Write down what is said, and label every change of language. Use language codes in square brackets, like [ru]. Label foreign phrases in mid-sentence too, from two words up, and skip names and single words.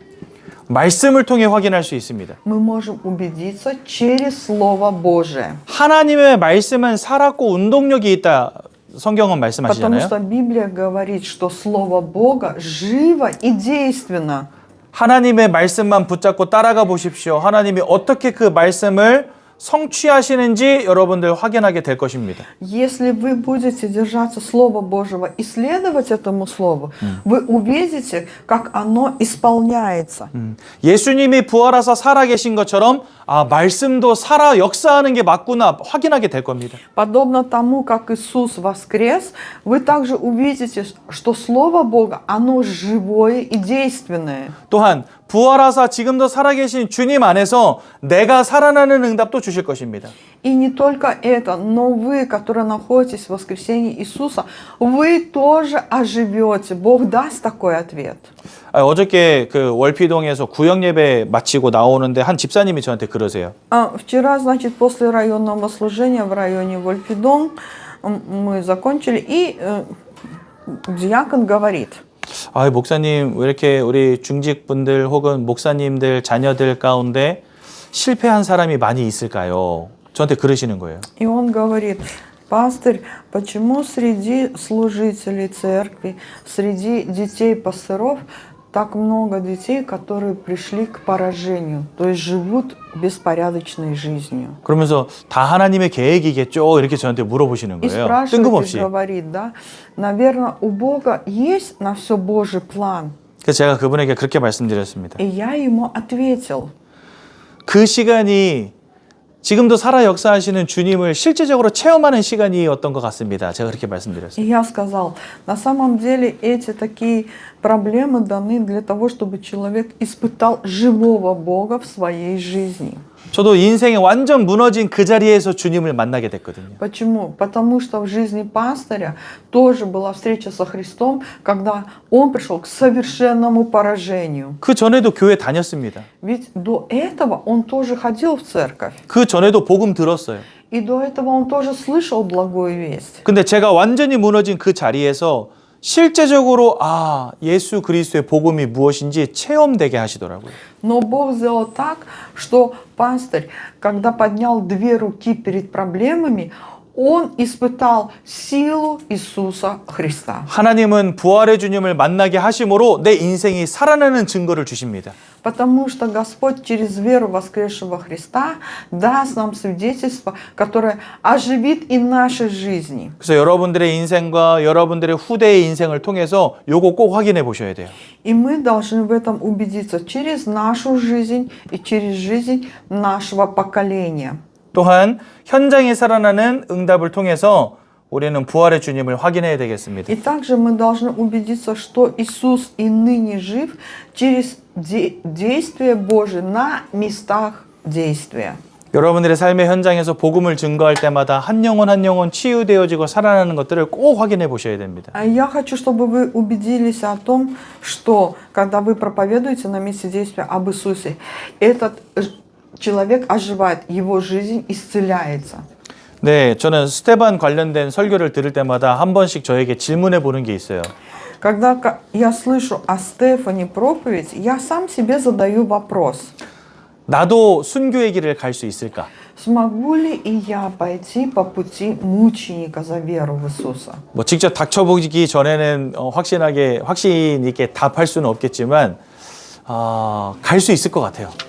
[ko] 말씀을 통해 확인할 수 있습니다. [ru] Мы можем убедиться через Слово Божие. [ko] 하나님의 말씀은 살았고 운동력이 있다. 성경은 [ru] Потому [ko] 말씀하시잖아요. [ru] что Библия говорит, что Слово Бога живо и действенно. [ko] 하나님의 말씀만 붙잡고 따라가 보십시오. 하나님이 어떻게 그 말씀을 성취하시는지 여러분들 확인하게 될 것입니다. [ru] Если вы будете держаться Слова Божьего и следовать этому Слову, вы увидите, как оно исполняется. [ko] 예수님이 부활하사 살아계신 것처럼 아 말씀도 살아 역사하는 게 맞구나 확인하게 될 겁니다. [ru] Подобно тому, как Иисус воскрес, вы также увидите, что Слово Бога, оно живое и действенное. [ko] 또한 부활하사 지금도 살아계신 주님 안에서 내가 살아나는 응답도 주실 것입니다. [ru] И не только это, но вы, которые находитесь в воскресении Иисуса, вы тоже оживете. Бог даст такой ответ. [ko] 어저께 그 월피동에서 구역 예배 마치고 나오는데 한 집사님이 저한테 그러세요. [ru] Вчера, значит, после районного служения в районе Вольфидон мы закончили, и диакон говорит: [ko] 아, 목사님 왜 이렇게 우리 중직분들 혹은 목사님들 자녀들 가운데 실패한 사람이 많이 있을까요? 저한테 그러시는 거예요. [ru] И он говорит: пастырь, почему среди служителей церкви, среди детей пастыров так много детей, которые пришли к поражению, то есть живут беспорядочной жизнью? [ko] 그러면서 다 하나님의 계획이겠죠? 이렇게 저한테 물어보시는 [ru] И [ko] 거예요. [ru] спрашивает, [ko] 뜬금없이. [ru] и говорит, да, наверное, у Бога есть на все Божий план. [ko] 그래서 제가 그분에게 그렇게 말씀드렸습니다. [ru] И я ему ответил: [ko] 그 시간이 지금도 살아 역사하시는 주님을 실제적으로 체험하는 시간이었던 것 같습니다. 제가 그렇게 [ru] И [ko] 말씀드렸어요. [ru] я сказал, на самом деле эти такие проблемы даны для того, чтобы человек испытал живого Бога в своей жизни. [ko] 저도 인생에 완전 무너진 그 자리에서 주님을 만나게 됐거든요. [ru] Почему? Потому что в жизни пастыря тоже была встреча со Христом, когда он пришел к совершенному поражению. [ko] 그 전에도 교회 다녔습니다. [ru] Ведь до этого он тоже ходил в церковь. [ko] 그 전에도 복음 들었어요. [ru] И до этого он тоже слышал благую весть. [ko] 근데 제가 완전히 무너진 그 자리에서 실제적으로 아 예수 그리스도의 복음이 무엇인지 체험되게 하시더라고요. [ru] Но Бог сделал так, что пастырь, когда поднял две руки перед проблемами, он испытал силу Иисуса Христа. [ko] 하나님은 부활의 주님을 만나게 하심으로 내 인생이 살아나는 증거를 주십니다. [ru] Потому что Господь через веру воскресшего Христа даст нам свидетельство, которое оживит и наши жизни. [ko] 그래서 여러분들의 인생과 여러분들의 후대의 인생을 통해서 요거 꼭 확인해 보셔야 돼요. [ru] И мы должны в этом убедиться через нашу жизнь и через жизнь нашего поколения. [ko] 또한 현장에 살아나는 응답을 통해서 우리는 부활의 주님을 확인해야 되겠습니다. [ru] И также мы должны убедиться, что Иисус и ныне жив через действие Божие на местах действия. [ko] 여러분들의 삶의 현장에서 복음을 증거할 때마다 한 영혼 치유되어지고 살아나는 것들을 꼭 확인해 보셔야 됩니다. [ru] Я хочу, чтобы вы убедились о том, что когда вы проповедуете на месте действия об Иисусе, этот человек оживает, его жизнь исцеляется. [ko] 네, 저는 스테반 관련된 설교를 들을 때마다 한 번씩 저에게 질문해 보는 게 있어요. [ru] Когда я слышу о Стефане проповедь, я сам себе задаю вопрос. [ko] 나도 순교의 길을 갈 수 있을까? [ru] Смогу ли и я пойти по пути мученика за веру в Иисуса? [ko] 뭐 직접 닥쳐보기 전에는 확신 있게 답할 수는 없겠지만 갈 수 있을 것 같아요.